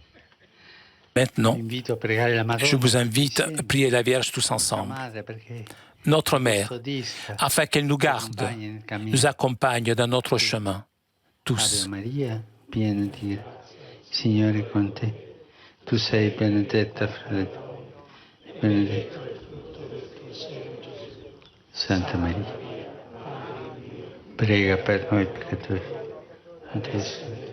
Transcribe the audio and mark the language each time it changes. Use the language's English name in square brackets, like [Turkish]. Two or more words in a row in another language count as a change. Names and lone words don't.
[French] Maintenant, je vous invite à prier la Vierge tous ensemble, notre mère, afin qu'elle nous garde, nous accompagne dans notre chemin, tous. [Italian] Ave Maria, piena di grazia, il Signore è con te. Tu sei benedetta fra le donne, e benedetto. Santa Maria, prega per noi peccatori, adesso.